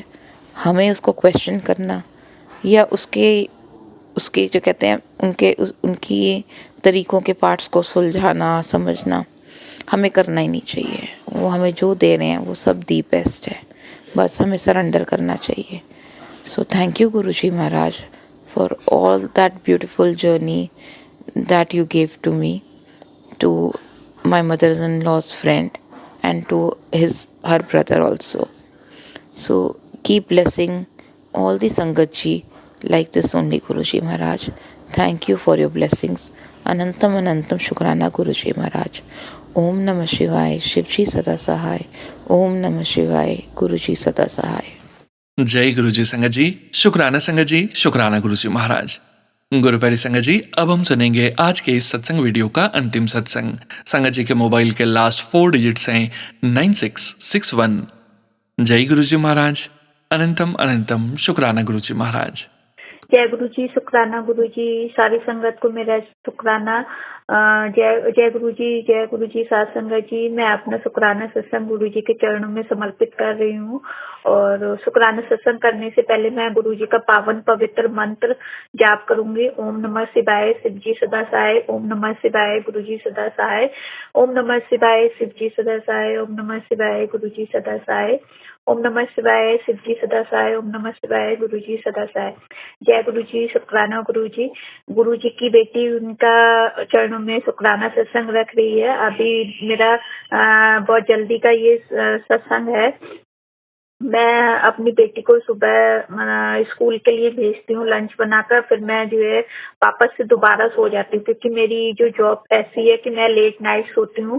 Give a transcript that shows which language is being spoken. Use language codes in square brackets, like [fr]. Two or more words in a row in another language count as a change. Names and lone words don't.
[hi] हमें उसको क्वेश्चन करना या उसके जो कहते हैं उनकी तरीक़ों के पार्ट्स को सुलझाना, समझना, हमें करना ही नहीं चाहिए। वो हमें जो दे रहे हैं वो सब [en] the best [hi] है, बस हमें सरेंडर करना चाहिए। [en] so thank you [hi] गुरुजी महाराज [en] for all that beautiful journey that you gave to me, to my mother-in-law's friend, and to her brother also. So keep blessing all the Sangatji like this only, Guruji Maharaj. Thank you for your blessings. [hi] अनंतम अनंतम शुक्राना गुरुजी महाराज। ओम नमः शिवाय, शिवजी सदा सहाय. ओम नमः शिवाय, गुरुजी सदा सहाय. जय गुरुजी संगत जी, शुक्राना संगत जी, शुक्राना गुरुजी महाराज। गुरुपैरी संगत जी, अब हम सुनेंगे आज के इस सत्संग वीडियो का अंतिम सत्संग। संगत जी के मोबाइल के [en] last 4 digits [hi] हैं 9661। जय गुरुजी महाराज। अनंतम अनंतम शुक्राना गुरुजी महाराज। जय गुरु जी, शुक्राना गुरु जी, सारी संगत को मेरा शुक्राना। जय गुरु जी, सात संगत जी, मैं अपना शुक्राना सत्संग गुरु जी के चरणों में समर्पित कर रही हूँ। और शुक्राना सत्संग करने से पहले मैं गुरु जी का पावन पवित्र मंत्र जाप करूंगी। ओम नमः शिवाय, शिव जी सदा सहाय। ओम नमः शिवाय, गुरु जी सदा सहाय। ओम नमः शिवाय, शिव जी सदा सहाय। ओम नमः शिवाय, गुरु जी सदा सहाय। ओम नमः शिवाय, शिव जी सदा सहाय। ओम नमः शिवाय, गुरु जी सदा सहाय। जय गुरु जी, शुक्राना गुरु जी। गुरु जी की बेटी उनका चरणों में शुक्राना सत्संग रख रही है। अभी मेरा बहुत जल्दी का ये सत्संग है। मैं अपनी बेटी को सुबह स्कूल के लिए भेजती हूँ लंच बनाकर, फिर मैं जो है वापस से दोबारा सो जाती हूँ, क्योंकि मेरी जो जॉब ऐसी है कि मैं [en] late night [hi] सोती हूँ।